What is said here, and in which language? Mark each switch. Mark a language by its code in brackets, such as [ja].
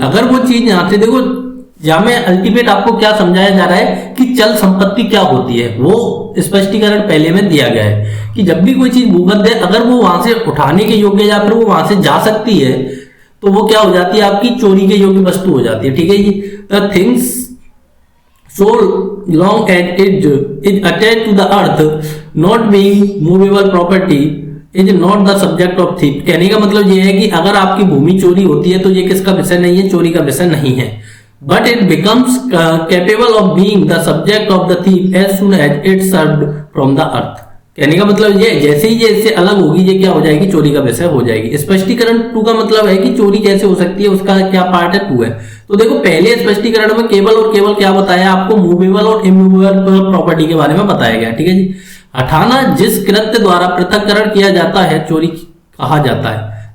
[hi] अगर वो चीज यहां से, देखो जहां में अल्टीमेट आपको क्या समझाया जा रहा है कि चल संपत्ति क्या होती है, वो स्पष्टीकरण पहले में दिया गया है कि जब भी कोई चीज भूबद्ध है, अगर वो वहां से उठाने के योग्य या फिर वो वहां से जा सकती है तो वो क्या हो जाती है, आपकी चोरी के योग्य वस्तु हो जाती है। ठीक है जी, [en] The things so long as it is attached to the earth, not being movable property is not the subject of thief। [hi] कहने का मतलब ये है कि अगर आपकी भूमि चोरी होती है तो ये किसका विषय नहीं है, चोरी का विषय नहीं है। [en] But it becomes capable of being the subject of the thief as soon as it served from the earth। [hi] कहने का मतलब ये जैसे ही ये इससे अलग होगी ये क्या हो जाएगी, चोरी का विषय हो जाएगी। स्पष्टीकरण 2 का मतलब है कि चोरी कैसे हो सकती है, उसका क्या पार्ट है 2 है। तो देखो पहले स्पष्टीकरण में केवल और केवल क्या बताया आपको, मूवेबल और इमूवेबल प्रॉपर्टी के बारे में बताया गया, ठीक है जी। हटाना जिस कृत्य द्वारा पृथक्करण किया जाता है चोरी कहा जाता है।